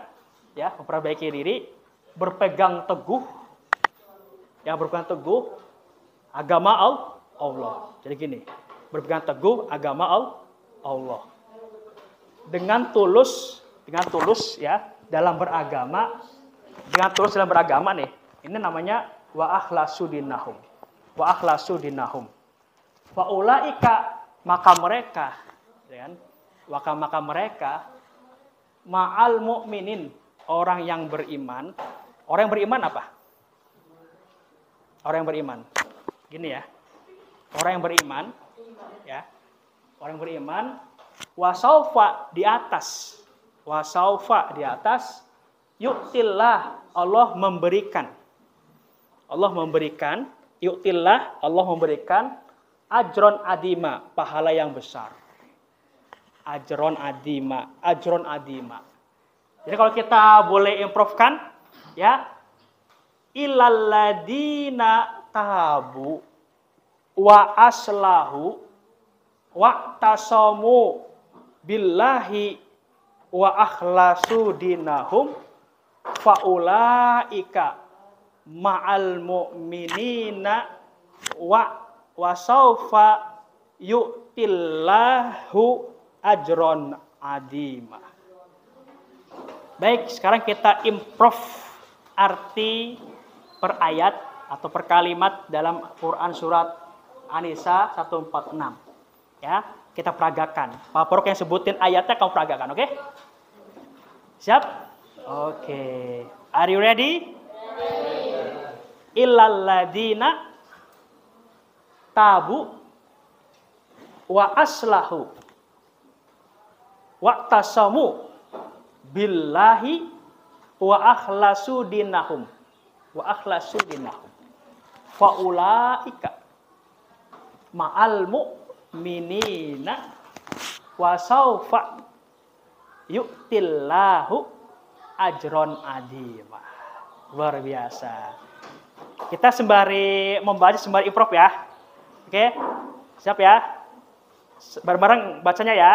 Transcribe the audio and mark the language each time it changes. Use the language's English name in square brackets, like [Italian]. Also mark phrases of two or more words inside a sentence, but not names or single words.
[Indonesian] Ya, memperbaiki diri, berpegang teguh, yang berpegang teguh agama Allah. Jadi gini, berpegang teguh agama Allah. Dengan tulus ya, dalam beragama, nih. Ini namanya [Arabic] وأخلصوا دينهم. وأولئك, [Indonesian] maka mereka, ya kan? Maka mereka [Arabic] مع المؤمنين, [Indonesian] orang yang beriman. Orang yang beriman apa? Orang yang beriman. Gini ya. Orang yang beriman, ya. Orang yang beriman, wasaufa di atas. Yu'tillah, Allah memberikan. Yu'tillah, Allah memberikan [Arabic] أجرا عظيما, [Indonesian] pahala yang besar. [Arabic] أجرا عظيما. [Indonesian] Jadi kalau kita boleh improve-kan, ya, [Arabic] إلا الذين تابوا وأصلحوا واعتصموا بالله وأخلصوا دينهم فأولئك مع المؤمنين وسوف يؤت الله أجرا عظيما. [Indonesian] Baik, sekarang kita improve arti per ayat atau per kalimat dalam Quran surat An-Nisa 146. Ya, kita peragakan. Pak Porok yang sebutin ayatnya kamu peragakan, oke? Siap? Oke. [English] Are you ready? [Arabic] إلا الذين تابوا وأصلحوا واعتصموا بالله وأخلصوا دينهم فأولئك مع المؤمنين وسوف يؤت الله أجرا عظيما. [Indonesian] Luar biasa. Kita sembari membaca, sembari improv ya. Oke? Siap ya? Bareng-bareng bacanya ya.